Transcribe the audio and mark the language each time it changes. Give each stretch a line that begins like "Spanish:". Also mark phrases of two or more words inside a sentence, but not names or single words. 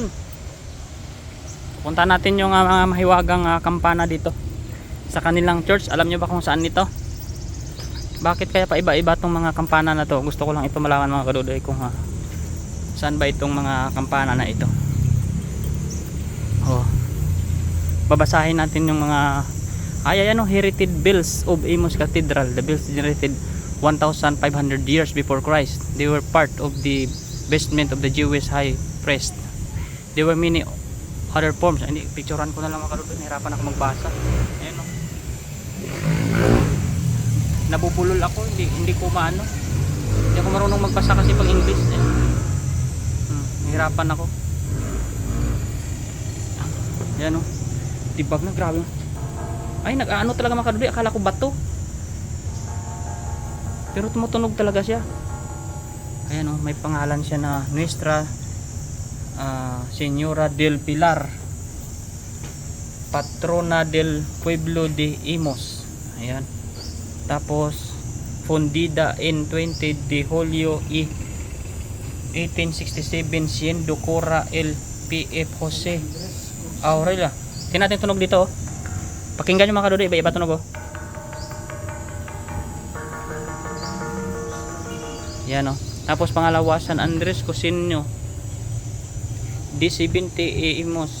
Filipino: Punta natin yung mga mahiwagang kampana dito sa kanilang church. Alam nyo ba kung saan nito? Bakit kaya pa iba-iba itong mga kampana na to? Gusto ko lang ito malaman mga kadudoy kung saan ba itong mga kampana na ito. Babasahin natin yung mga Heritage Bells of Imus Cathedral.
English: The bells generated 1,500 years before Christ. They were part of the vestment of the Jewish high priest. There were many other forms.
Filipino: Hindi, picturean ko na lang mga kadudoy. Nahirapan ako magbasa. Ayan o. Nabubulol ako. Hindi ko maano. Hindi ako marunong magbasa kasi pag English. Nahirapan ako. Ayan o. Dibag na, grabe. Ay, nag-ano talaga mga kadudoy. Akala ko bato. Pero tumutunog talaga siya. Ayan may pangalan siya na Nuestra Señora del Pilar, Patrona del Pueblo de Imus. Ayan.
Spanish: Tapos fundida in 20 de Julio 1867 siendo Cora el P.F. Jose Aurela.
Filipino: Tingnan natin tunog dito. Pakinggan nyo mga kadudoy, iba-iba tunog. Yan Tapos pangalawa, San Andres Cosinio D70 Imos.